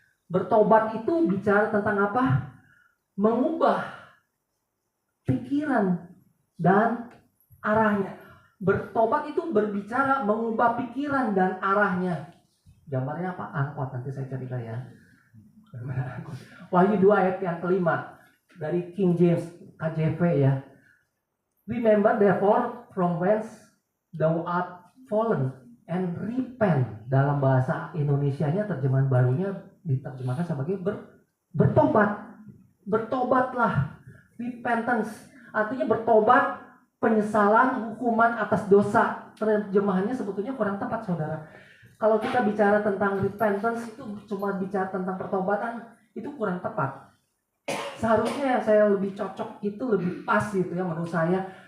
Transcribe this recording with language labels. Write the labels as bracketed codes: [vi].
[id] Bertobat itu bicara tentang apa? Mengubah pikiran dan arahnya. Bertobat itu berbicara mengubah pikiran dan arahnya. Gambarnya apa? Angkot, nanti saya cerita ya. Wahyu 2 ayat yang kelima dari King James KJV ya. [en] Remember therefore from whence thou art fallen and repent. [id] Dalam bahasa Indonesianya terjemahan barunya diterjemahkan sebagai bertobat. Bertobatlah. Repentance artinya bertobat, penyesalan, hukuman atas dosa. Terjemahannya sebetulnya kurang tepat saudara. Kalau kita bicara tentang repentance itu cuma bicara tentang pertobatan, itu kurang tepat. Seharusnya yang saya lebih cocok itu lebih pas gitu ya menurut saya